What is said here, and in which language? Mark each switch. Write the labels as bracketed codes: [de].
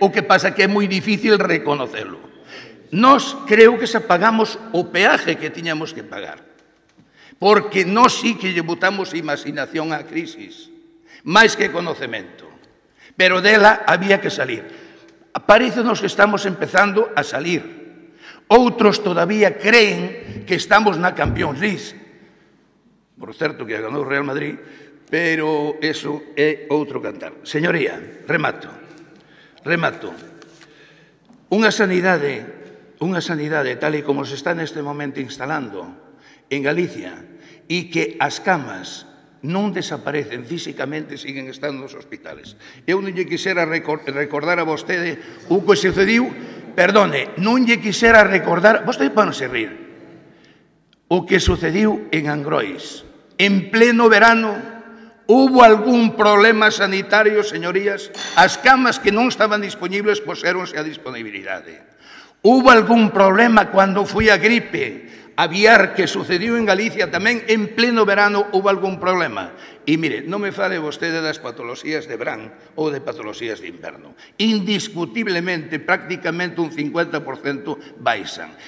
[gl] O que pasa que é moi difícil reconocelo. Nós creo que se pagamos o peaje que tiñamos que pagar. Porque nós sí que lle botamos imaginación á crisis, máis que conocemento. Pero dela había que salir. Parece-nos que estamos empezando a salir. Outros todavía creen que estamos na Champions League. Por certo que ganou o Real Madrid, pero eso é outro cantar. Señoría, remato. Unha sanidade tal e como se está neste momento instalando en Galicia e que as camas non desaparecen físicamente, siguen estando nos hospitales. Eu non lle quixera recordar a vostede o que sucediu, perdone, non lle quixera recordar, vostede pode se rir, o que sucediu en Angrois. [es] En pleno verano, hubo algún problema sanitario, señorías? [gl] As camas que non estaban disponibles puxéronse a disponibilidade. [es] Hubo algún problema [gl] cando foi a gripe aviar que sucediu en Galicia tamén en pleno verano? [es] Hubo algún problema? [gl] E mire, non me fale vostede das patoloxías de verán ou de patoloxías de inverno. Indiscutiblemente, prácticamente un 50% baixan.